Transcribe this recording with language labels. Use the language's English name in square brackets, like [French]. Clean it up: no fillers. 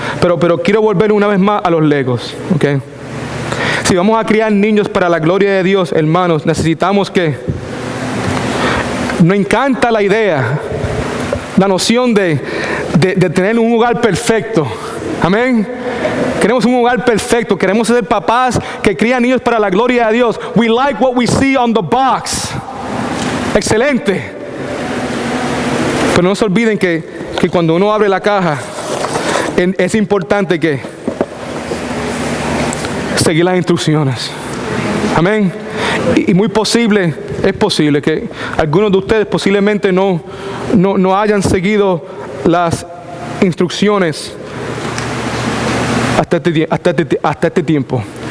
[Spanish] Pero quiero volver una vez más a los legos. Okay. Si vamos a criar niños para la gloria de Dios, hermanos, necesitamos que... Nos encanta la idea, la noción de tener un hogar perfecto. Amén. Queremos un hogar perfecto. Queremos ser papás que crían niños para la gloria de Dios. [English] We like what we see on the box. [Spanish] Excelente. Pero no se olviden que cuando uno abre la caja, es importante que seguir las instrucciones. Amén. Y muy posible, es posible que algunos de ustedes posiblemente no hayan seguido las instrucciones hasta este tiempo.